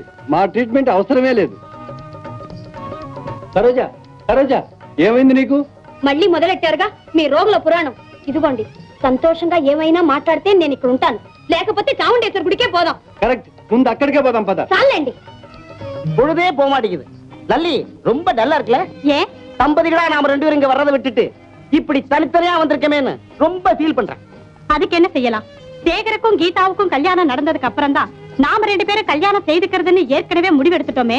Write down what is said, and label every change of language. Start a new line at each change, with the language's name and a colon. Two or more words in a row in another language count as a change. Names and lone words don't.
Telugu: మా ట్రీట్మెంట్ అవసరమే లేదు. సరోజ, సరోజ, ఏమైంది నీకు? మళ్ళీ మొదలెట్టారుగా మీ రోగుల పురాణం. ఇదిగోండి, సంతోషంగా ఏమైనా మాట్లాడితే నేను ఇక్కడ ఉంటాను, లేకపోతే చాముండేశ్వరి గుడికే పోదాం. కరెక్ట్, ముందు అక్కడికే పోదాం పద. చాలండి.
Tamil: பொழுதே போக மாட்டேங்குது. லல்லி ரொம்ப டல்லா இருக்குல்ல? ஏன் தம்பதிகளா நாம 2 பேரும் இங்க வர்றதை விட்டுட்டு இப்படி தனித்தனியா வந்திருக்கமேன்னு ரொம்ப ஃபீல் பண்றேன். அதுக்கு என்ன செய்யலாம்? சேகருக்கும் கீதாவுக்கும் கல்யாணம் நடந்ததுக்கு அப்புறம் தான் நாம 2 பேரும் கல்யாணம் செய்துக்கிறதுன்னு ஏற்கனவே முடிவெடுத்துட்டோமே.